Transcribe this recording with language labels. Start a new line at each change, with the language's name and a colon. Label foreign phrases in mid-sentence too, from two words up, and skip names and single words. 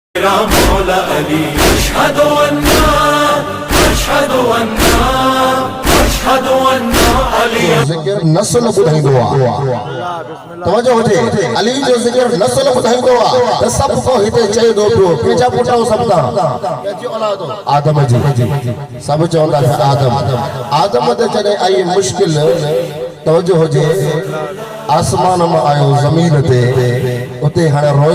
Arabic: مولى علي أشهد أن أشهد أن أشهد أن علي
Sindhi: ज़िक्र नस्ल ॿुधाईंदो आहे। तवजो हुजे, अली जो ज़िक्र नस्ल ॿुधाईंदो आहे त सभु को हिते चए थो पियो पंहिंजा पुट सभु कंहिंजी औलाद आदम जी सभु चवंदा त आदम ते जॾहिं आई मुश्किल तवजो हुजे आसमान में आयो ज़मीन ते उते हाणे रोयो